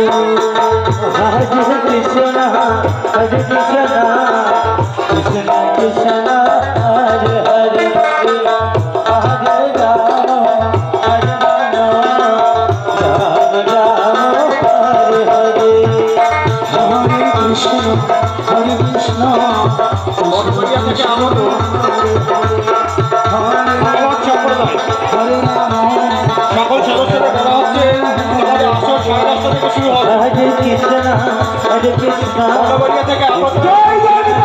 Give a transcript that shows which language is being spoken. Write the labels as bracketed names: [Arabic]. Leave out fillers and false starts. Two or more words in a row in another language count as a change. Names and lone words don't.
[Sanskrit] Hare Krishna, Hare Krishna, Krishna Krishna, Hare Hare, Hare Rama, Hare Rama, Rama Rama, Hare Hare. Hare Krishna, Hare Krishna, Krishna Krishna, Hare Rama, [Bangla] সকল সদস্যরা বলা হচ্ছে আমাদের আসর 10:30 থেকে শুরু হবে। [Sanskrit] Hare Krishna, Hare Krishna, [Bangla] থেকে